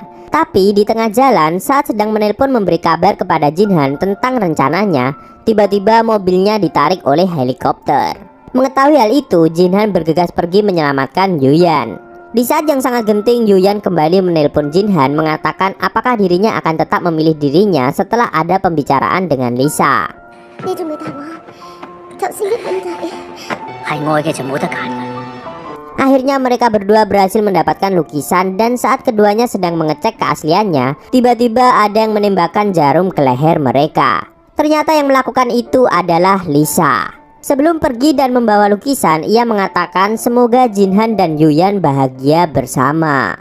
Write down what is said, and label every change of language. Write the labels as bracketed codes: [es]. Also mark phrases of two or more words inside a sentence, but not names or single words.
[id] Tapi di tengah jalan saat sedang menelpon memberi kabar kepada Jinhan tentang rencananya, tiba-tiba mobilnya ditarik oleh helikopter. Mengetahui hal itu, Jinhan bergegas pergi menyelamatkan Yuyan. Di saat yang sangat genting, Yuyan kembali menelpon Jinhan mengatakan apakah dirinya akan tetap memilih dirinya setelah ada pembicaraan dengan Lisa. [yue] 你仲未答我？頭先嘅問題。係愛嘅就冇得揀㗎。 [id] Akhirnya mereka berdua berhasil mendapatkan lukisan dan saat keduanya sedang mengecek keasliannya, tiba-tiba ada yang menembakkan jarum ke leher mereka. Ternyata yang melakukan itu adalah Lisa. Sebelum pergi dan membawa lukisan, ia mengatakan semoga Jinhan dan Yuyan bahagia bersama.